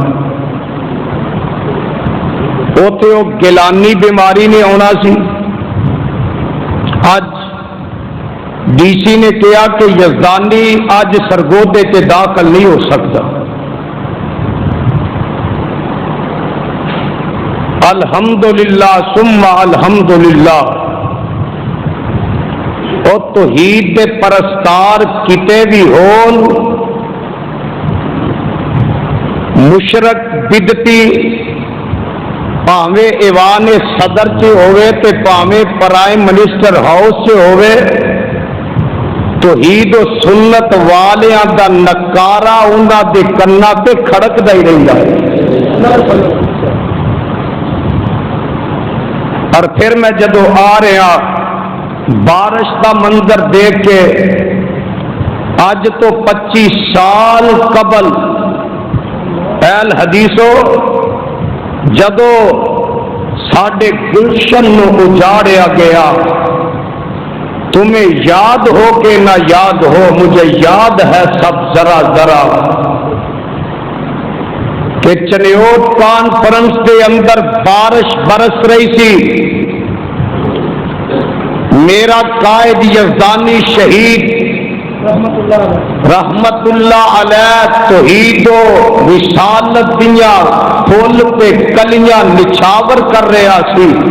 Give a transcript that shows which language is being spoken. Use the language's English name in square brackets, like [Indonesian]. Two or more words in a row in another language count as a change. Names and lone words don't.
[Punjabi] اوتے وہ گیلانی بیماری نے آنا سی، اج ڈی سی نے کہا کہ یزدانی اج سرگودے تے [Urdu] داخل نہیں ہو سکتا۔ [Arabic] الحمدللہ ثم الحمدللہ، [Punjabi] اور توحید دے پرستار کتے بھی ہون، مشرک بدتی پاویں ایوان صدر سے ہوئے تے پاویں پرائم منسٹر ہاؤس سے ہوئے، توحید و سنت والیاں دا نکارا انہاں دے کنا تے کھڑکدا ہی رہندا ہے۔ اور پھر میں جدو آ رہا بارش کا منظر دیکھ کے، اج تو 25 سال قبل اہل حدیثو جدو ساڈے گلشن نو اجاڑیا گیا، [Urdu] تمہیں یاد ہو کہ نہ یاد ہو، مجھے یاد ہے سب ذرا ذرا، [Punjabi] کہ چنیوٹ کانفرنس کے اندر بارش برس رہی سی، میرا قائد یزدانی شہید [Arabic] رحمت اللہ علیہ [Punjabi] توحید و رسالت دیاں پھول پہ کلیاں نچھاور کر رہا سی،